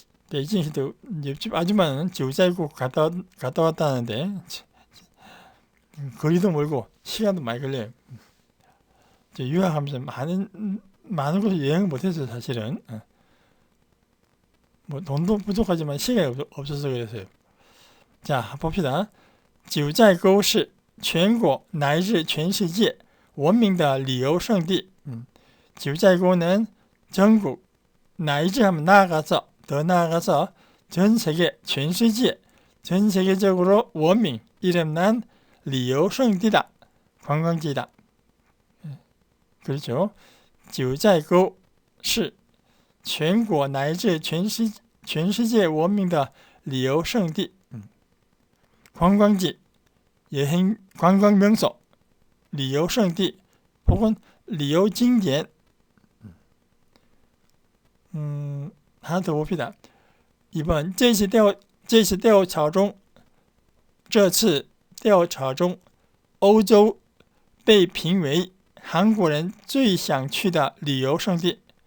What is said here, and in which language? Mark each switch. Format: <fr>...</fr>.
<ko>베이징에도 옆집 아줌마는 지우자이沟 갔다 왔다는데 거리도 멀고 시간도 많이 걸려요. 유학하면서 많은 곳을 여행을 못했어요, 사실은. 뭐 돈도 부족하지만 시간이 없어서 그랬어요. 자, 봅시다.</ko> <zh>九寨沟是全国乃至全世界闻名的旅游胜地。</zh> <ko>九寨沟는 전국乃至하면 나아가서 더 나아가서 전 세계, 전世界, 전 세계적으로 원명, 이름난 旅游胜地다. 관광지다. 그렇죠.</ko> <zh>九寨沟是全国乃至全世界闻名的旅游胜地.</zh> <ko>관광지, 여행 관광 명소, 旅游胜地 혹은 旅游景点. 하나 더 봅시다. 2번</ko> <zh>这次调查中欧洲被评为韩国人最想去的旅游胜地.</zh>